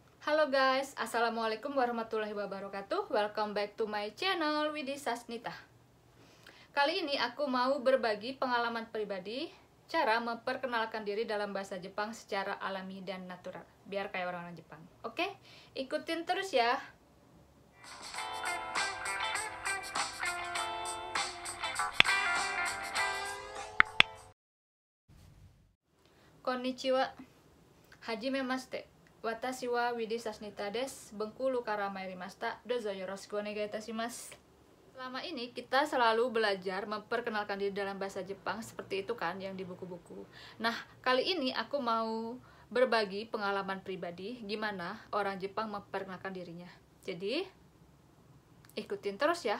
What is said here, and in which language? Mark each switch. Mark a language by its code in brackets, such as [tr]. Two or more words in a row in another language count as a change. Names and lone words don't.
[id] Halo guys, [ar] السلام عليكم ورحمة الله وبركاته. [en] Welcome back to my channel Widi Sasnita. [id] Kali ini aku mau berbagi pengalaman pribadi cara memperkenalkan diri dalam bahasa Jepang secara alami dan natural, biar kayak orang-orang Jepang. Oke, ikutin terus ya. [ja] こんにちは、はじめまして. Watashi wa Widi Sasnita desu. Bengkulu kara mairimashita. どうぞよろしくお願いいたします. [id] Selama ini kita selalu belajar memperkenalkan diri dalam bahasa Jepang seperti itu kan yang di buku-buku. Nah, kali ini aku mau berbagi pengalaman pribadi gimana orang Jepang memperkenalkan dirinya. Jadi, ikutin terus ya.